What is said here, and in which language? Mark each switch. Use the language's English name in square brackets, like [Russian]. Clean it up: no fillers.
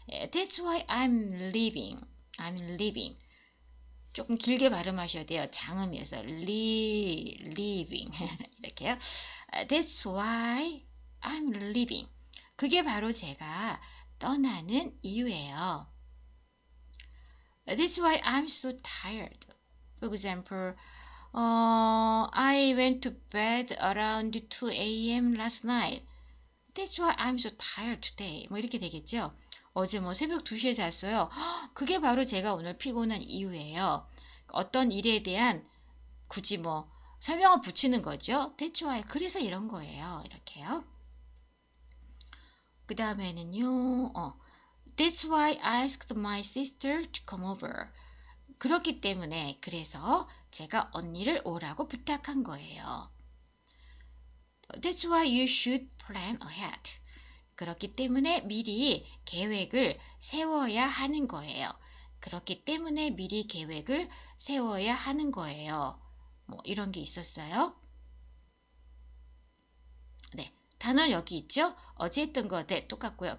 [English] That's why I'm leaving. I'm leaving. [Korean] 조금 길게 발음하셔야 돼요. 장음이어서 leaving 이렇게요. [English] That's why I'm leaving. [Korean] 그게 바로 제가 떠나는 이유예요. [English] That's why I'm so tired. For example, I went to bed around 2 a.m. last night. That's why I'm so tired today. [Korean] 뭐 이렇게 되겠죠. 어제 뭐 새벽 2시에 잤어요. 그게 바로 제가 오늘 피곤한 이유예요. 어떤 일에 대한 굳이 뭐 설명을 붙이는 거죠. [English] That's why. [Korean] 그래서 이런 거예요. 이렇게요. 그 다음에는요. [English] That's why I asked my sister to come over. [Korean] 그렇기 때문에 그래서 제가 언니를 오라고 부탁한 거예요. [English] That's why you should plan ahead. [Korean] 그렇기 때문에 미리 계획을 세워야 하는 거예요. 그렇기 때문에 미리 계획을 세워야 하는 거예요. 뭐 이런 게 있었어요. 네, 단어 여기 있죠? 어제 했던 거 네, 똑같고요.